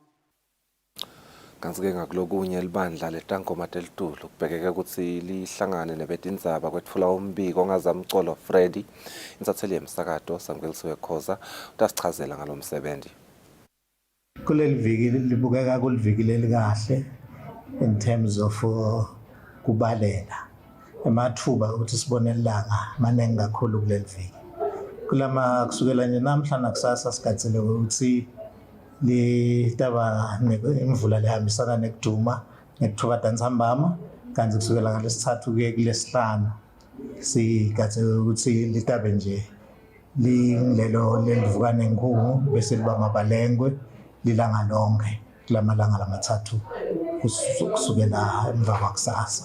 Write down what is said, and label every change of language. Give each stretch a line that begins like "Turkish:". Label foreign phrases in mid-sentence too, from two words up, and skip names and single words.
Swati: Kanti-ke ngakulokunye libandla letangoma telitulu kubhekeke ukuthi lihlangane nebetindzaba kwetfula umbiko ngazamcolo Freddy insatheli yemsakato Samkeliswe Khoza utasichazela ngalomsebenzi. Kuleli viki libukeka kulivikile likahle
English: in terms of
Swati: kubalela emathuba ukuthi sibone ilanga manengi kakhulu kuleli viki. Kulama kusukela nje namhla nakusasa sigatsele ukuthi litaba imvula lehambisana nekuduma nekuthuka ntambama kanti kusukela ngalesithathu kuye kulesihlanu sigatsele ukuthi litabe nje lingilelo lelivukane nkungu bese liba mabalengwe lilanga lonke kulamalanga lamathathu kusukela emva kwakusasa.